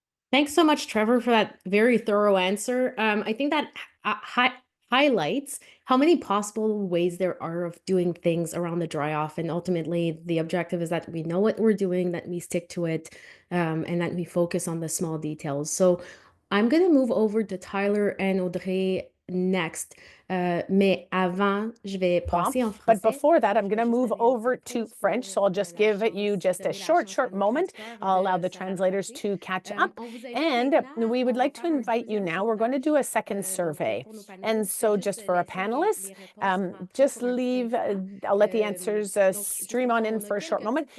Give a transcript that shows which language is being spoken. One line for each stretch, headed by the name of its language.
English: Thanks so much, Trevor, for that very thorough answer. I think that highlights how many possible ways there are of doing things around the dry off. And ultimately, the objective is that we know what we're doing, that we stick to it, and that we focus on the small details. So I'm going to move over to Tyler and Audrey next.
French: Mais avant, je vais passer en français.
English: But before that, I'm going to move over to French. So I'll just give you just a short moment. I'll allow the translators to catch up. And we would like to invite you now. We're going to do a second survey. And so just for our panelists, just leave, I'll let the answers stream on in for a short moment.